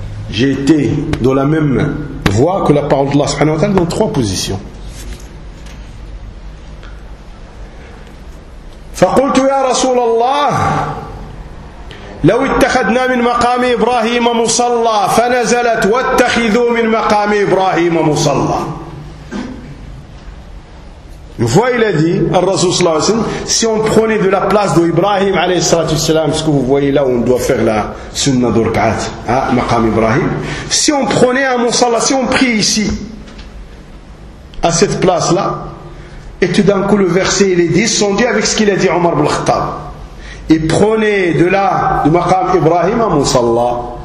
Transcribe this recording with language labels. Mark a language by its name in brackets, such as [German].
[French] j'ai été dans la même voie que la parole de Allah subhanahu wa ta'ala dans trois positions. [Arabic] فقلت يا رسول الله لو اتخذنا من مقام إبراهيم مصلى فنزلت واتخذوا من مقام إبراهيم مصلى. [French] Voyez il a dit à Rasoul sallallahu alayhi wa sallam si on prenait de la place de Ibrahim alayhi salatu wassalam, ce que vous voyez là où on doit faire la sunna de rak'at à maqam Ibrahim, si on prenait un musalla, si on prie ici à cette place là et tout d'un coup le verset il est descendu avec ce qu'il a dit Omar ibn al-Khattab et prenez de là du maqam Ibrahim à Moussalla.